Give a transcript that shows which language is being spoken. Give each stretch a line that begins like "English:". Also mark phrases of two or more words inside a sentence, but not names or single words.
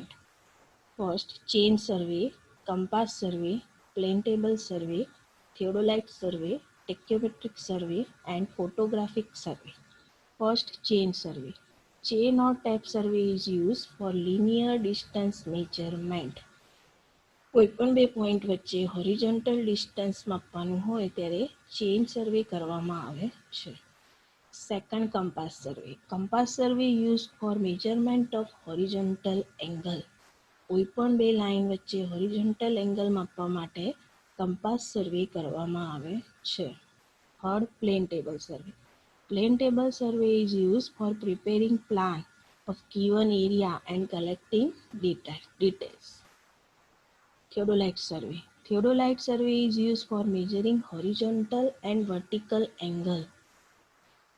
English: First, chain survey, compass survey, plane table survey, theodolite survey, tachyometric survey, and photographic survey. First, chain survey. Chain or tape survey is used for linear distance measurement.
Gujarati: કોઈપણ બે પોઈન્ટ વચ્ચે
English: horizontal distance
Gujarati: માપવાનું હોય ત્યારે
English: chain survey
Gujarati: કરવામાં આવે છે.
English: Second, compass survey. Compass survey used for measurement of horizontal angle.
Gujarati: કોઈપણ બે લાઈન વચ્ચે
English: horizontal angle
Gujarati: માપવા માટે
English: compass survey
Gujarati: કરવામાં આવે છે.
English: Third, plane table survey. Plane table survey is used for preparing plan of given area and collecting details. Theodolite survey. Theodolite survey is used for measuring horizontal and vertical angle.